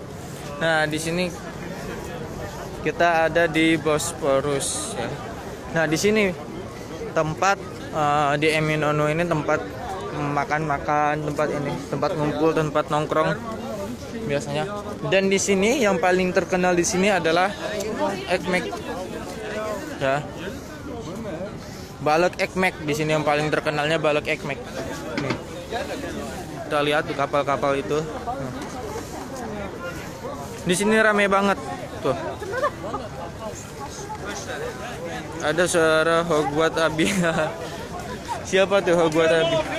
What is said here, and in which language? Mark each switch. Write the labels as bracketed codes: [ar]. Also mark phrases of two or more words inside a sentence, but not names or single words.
[id] Nah di sini kita ada di Bosporus ya. Nah di sini tempat di Eminönü ini tempat makan-makan, tempat ngumpul, tempat nongkrong biasanya. Dan di sini yang paling terkenal di sini adalah ekmek ya. [tr] Balık ekmek [id] di sini yang paling terkenalnya [tr] balık ekmek. [id] Nih. Kita lihat tuh kapal-kapal itu. Di sini ramai banget tuh. Ada suara Hogwarts Abi. Siapa tuh Hogwarts Abi?